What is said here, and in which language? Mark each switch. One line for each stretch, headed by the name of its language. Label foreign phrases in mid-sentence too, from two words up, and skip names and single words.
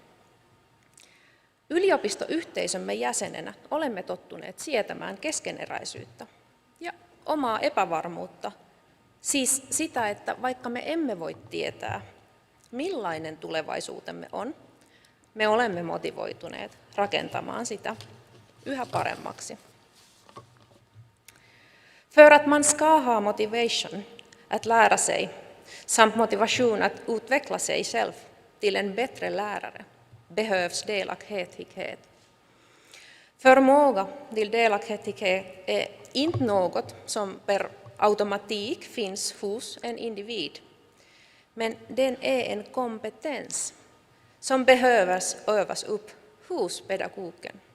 Finnish: Yliopistoyhteisömme jäsenenä olemme tottuneet sietämään keskeneräisyyttä ja omaa epävarmuutta, siis sitä, että vaikka me emme voi tietää, millainen tulevaisuutemme on, me olemme motivoituneet rakentamaan sitä yhä paremmaksi.
Swedish: För att man ska ha motivation att lära sig samt motivation att utveckla sig själv till en bättre lärare behövs delaktighet. Förmåga till delaktighet är inte något som per automatik finns hos en individ, Men den är en kompetens som behöver övas upp hos pedagogen.